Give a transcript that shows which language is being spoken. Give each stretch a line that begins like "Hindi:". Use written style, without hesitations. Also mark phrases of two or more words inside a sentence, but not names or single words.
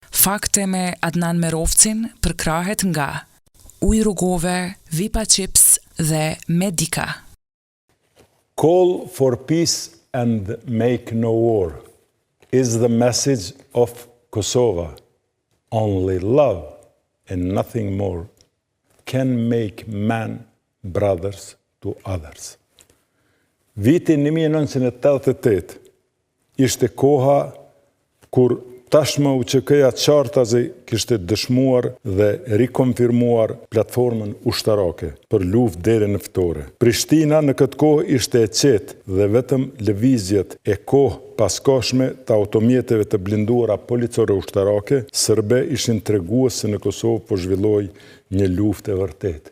Albanian: fakte me Adnan Merovcin për krahet nga Ujë rrugove, Vipa Chips dhe Medika.
English: Call for peace and make no war is the message of Kosovo. Only love and nothing more can make man brothers to others.
Albanian: Viti 1988 ishte koha kur tashmë UÇK-ja qartazi kishte dëshmuar dhe rikonfirmuar platformën ushtarake për luftë deri në fitore. Prishtina në këtë kohë ishte e qetë dhe vetëm lëvizjet e kohë paskoshme të automjeteve të blinduara policore ushtarake serbe ishin tregues se në Kosovë po zhvilloi një luftë e vërtetë.